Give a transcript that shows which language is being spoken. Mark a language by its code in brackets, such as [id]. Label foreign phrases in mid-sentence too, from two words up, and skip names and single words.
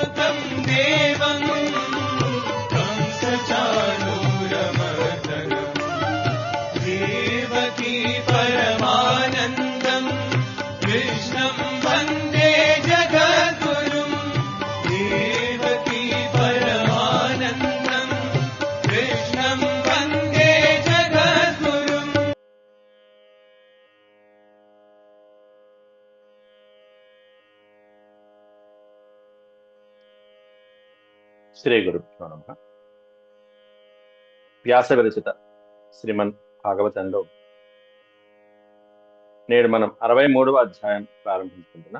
[sa] देवं कंसचाणूरमर्दनम् देवकी परमानन्दं कृष्णं वन्दे जगद्गुरुं देवकी परमानन्दं कृष्णं वन्दे जगद्गुरुम्. శ్రీ గురుభ్యో నమః. [te] వ్యాస విరచిత శ్రీమన్ భాగవతంలో నేడు మనం 63వ అధ్యాయం ప్రారంభించుకుంటున్నాం.